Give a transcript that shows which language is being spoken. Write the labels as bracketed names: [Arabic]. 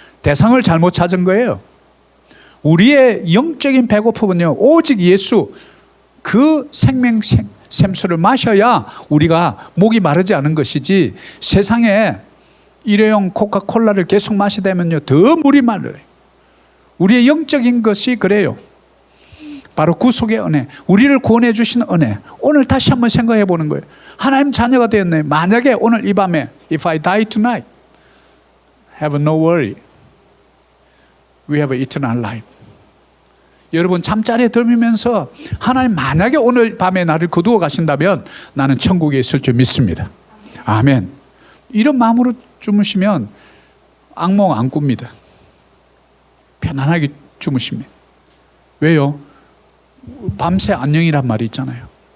[Korean] 대상을 잘못 찾은 거예요. 우리의 영적인 배고픔은요, 오직 예수 그 생명 샘수를 마셔야 우리가 목이 마르지 않은 것이지 세상에 일회용 코카콜라를 계속 마시다면요 더 물이 마르요. 우리의 영적인 것이 그래요. 바로 구속의 은혜, 우리를 구원해 주신 은혜. 오늘 다시 한번 생각해 보는 거예요. 하나님 자녀가 되었네. 만약에 오늘 이 밤에 [English] If I die tonight, have no worry, we have eternal life. [Korean] 여러분 잠자리에 들면서 하나님 만약에 오늘 밤에 나를 거두어 가신다면 나는 천국에 있을 줄 믿습니다. 아멘. 이런 마음으로 주무시면 악몽 안 꿉니다. 편안하게 주무십니다. 왜요? 밤새 안녕이란 말이 있잖아요.